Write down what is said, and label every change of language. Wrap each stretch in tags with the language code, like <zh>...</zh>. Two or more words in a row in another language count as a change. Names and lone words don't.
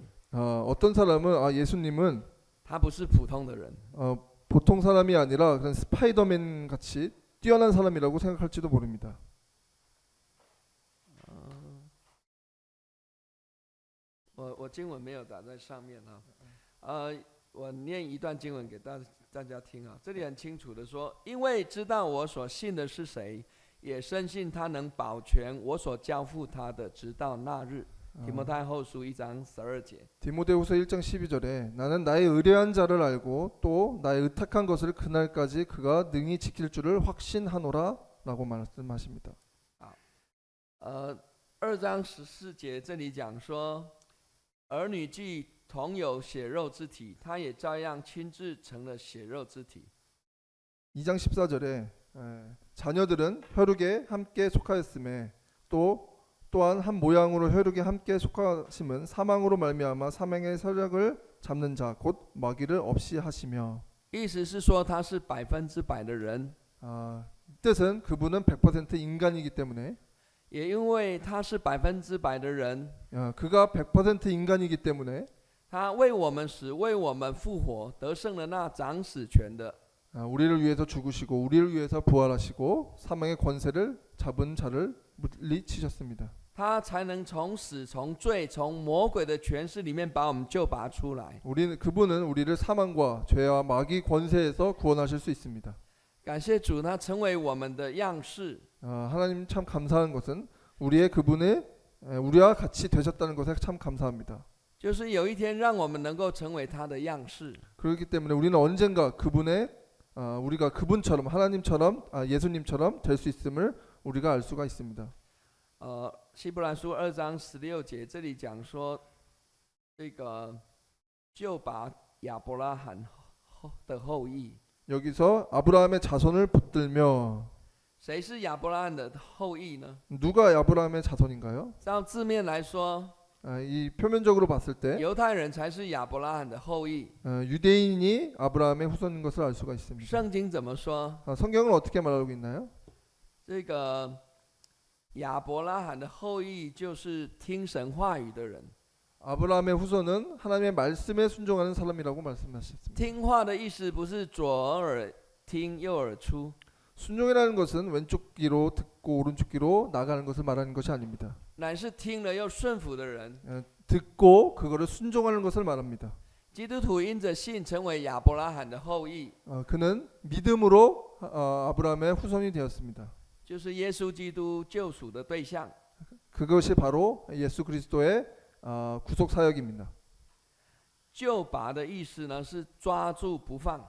<ko>어떤 사람은 예수님은</ko> <zh>他不是普通的人。</zh> <ko>보통 사람이 아니라 그런 스파이더맨 같이 뛰어난 사람이라고 생각할지도 모릅니다.</ko> <zh>我经文没有打在上面啊，我念一段经文给大家听啊。这里很清楚的说，因为知道我所信的是谁，也深信他能保全我所交付他的，直到那日。提摩太后书1장 12节。</zh> <ko>디모데후서 1장 12절에 나는 나의 의뢰한 자를 알고 또 나의 의탁한 것을 그날까지 그가 능히 지킬 줄을 확신하노라라고 말씀하십니다.</ko> <zh>2장 14 节这里讲说，儿女既同有血肉之体，他也照样亲自成了血肉之体。</zh> <ko>2장 14절에 자녀들은 혈육에 함께 속하였음에 또한 한 모양으로 혈육에 함께 속하심은 사망으로 말미암아 사망의 세력을 잡는 자 곧 마귀를 없이 하시며.</ko> <zh>意思是说他是100%的人。</zh> <ko>뜻은 그분은 100% 인간이기 때문에</ko> <zh>也因为他是100%的人，</zh> <ko>그가 100% 인간이기 때문에</ko> <zh>他为我们死，为我们复活，得胜了那掌死权的。</zh> <ko>우리를 위해서 죽으시고 우리를 위해서 부활하시고 사망의 권세를 잡은 자를 물리치셨습니다.</ko> <zh>他才能从死、从罪、从魔鬼的权势里面把我们救拔出来。</zh> <ko>그분은 우리를 사망과 죄와 마귀 권세에서 구원하실 수 있습니다.</ko> <zh>感谢主，他成为我们的样式。</zh> <ko>하나님 참 감사한 것은 우리와 같이 되셨다는 것에 참 감사합니다.</ko> <zh>就是有一天让我们能够成为他的样式。</zh> <ko>그렇기 때문에 우리는 언젠가 우리가 그분처럼 하나님처럼 예수님처럼 될 수 있음을 우리가 알 수가 있습니다.</ko> <zh>希伯来书2장 16节这里讲说，这个就把亚伯拉罕的后裔。</zh> <ko>여기서 아브라함의 자손을 붙들며.</ko> <zh>谁是亚伯拉罕的后裔呢？</zh> <ko>누가 아브라함의 자손인가요?</ko> <zh>照字面来说，</zh> <ko>이 표면적으로 봤을 때</ko> <zh>犹太人才是亚伯拉罕的后裔。</zh> <ko>유대인이 아브라함의 후손인 것을 알 수가 있습니다.</ko> <zh>圣经怎么说？</zh> <ko>성경은 어떻게 말하고 있나요?</ko> <zh>这个亚伯拉罕的后裔就是听神话语的人。</zh> <ko>아브라함의 후손은 하나님의 말씀에 순종하는 사람이라고 말씀하셨습니다.</ko> <zh>听话的意思不是左耳听右耳出。</zh> <ko>순종이라는 것은 왼쪽 귀로 듣고 오른쪽 귀로 나가는 것을 말하는 것이 아닙니다.</ko> <zh>乃是听了又顺服的人。</zh> <ko>듣고 그거를 순종하는 것을 말합니다.</ko> <zh>基督徒因着信成为亚伯拉罕的后裔，</zh> <ko>그는 믿음으로 아브라함의 후손이 되었습니다.</ko> <zh>就是耶稣基督救赎的对象。</zh> <ko>그것이 바로 예수 그리스도의 구속 사역입니다.</ko> <zh>救拔的意思呢是抓住不放。</zh>